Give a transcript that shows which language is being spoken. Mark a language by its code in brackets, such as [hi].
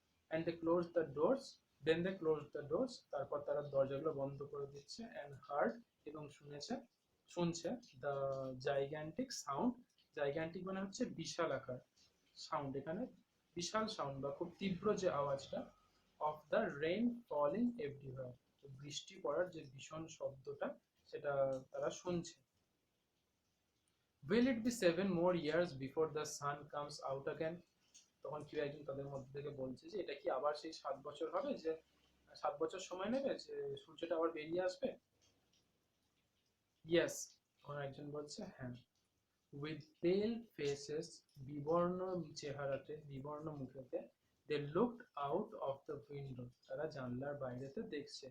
[en] And they closed the doors. Then they closed the doors. [bn] তারপর তারা দরজাগুলো বন্ধ করে দিচ্ছে। [en] And heard, [bn] এবং শুনছে [en] the gigantic sound. [bn] Gigantic মানে হচ্ছে বিশাল আকার, সাউন্ড এখানে বিশাল সাউন্ড বা খুব তীব্র যে আওয়াজটা, [en] of the rain falling everywhere, [bn] বৃষ্টি পড়ার যে ভীষণ শব্দটা সেটা তারা শুনছে। [en] Will it be 7 more years before the sun comes out again? [bn] তখন কেউ একজন তাদের মধ্যে থেকে বলছে যে এটা কি আবার সেই 7 বছর হবে, যে 7 বছর সময় নেবে যে সূর্যটা আবার বেরিয়ে আসবে? ইয়েস, তখন একজন বলছে হ্যাঁ। [en] with pale faces, [bn] বিবর্ণ চেহারাতে, বিবর্ণ মুখেতে, [en] they looked out of the window, [bn] তারা জানলার বাইরেতে দেখছে।